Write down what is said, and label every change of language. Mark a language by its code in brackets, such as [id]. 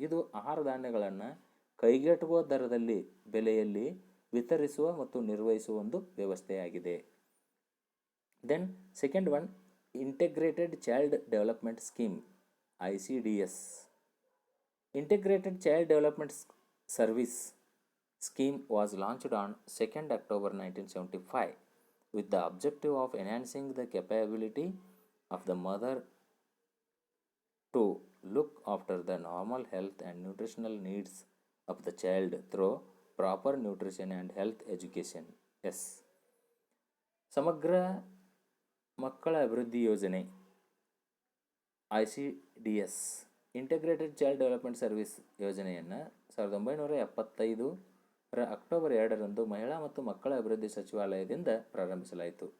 [kn] ಇದು ಆಹಾರ ಧಾನ್ಯಗಳನ್ನು ಕೈಗೆಟುಕುವ ದರದಲ್ಲಿ ಬೆಲೆಯಲ್ಲಿ ವಿತರಿಸುವ ಮತ್ತು ನಿರ್ವಹಿಸುವ ಒಂದು ವ್ಯವಸ್ಥೆಯಾಗಿದೆ. [en] Then second one, integrated child development scheme ICDS. Integrated Child Development Service Scheme was launched on 2nd October 1975 with the objective of enhancing the capability of the mother to look after the normal health and nutritional needs of the child through proper nutrition and health education. [kn] ಸಮಗ್ರ ಮಕ್ಕಳ ಅಭಿವೃದ್ಧಿ ಯೋಜನೆ ICDS integrated child development service ಯೋಜನೆಯನ್ನು 1975 October 2ರಂದು ಮಹಿಳಾ ಮತ್ತು ಮಕ್ಕಳ ಅಭಿವೃದ್ಧಿ ಸಚಿವಾಲಯದಿಂದ ಪ್ರಾರಂಭಿಸಲಾಯಿತು.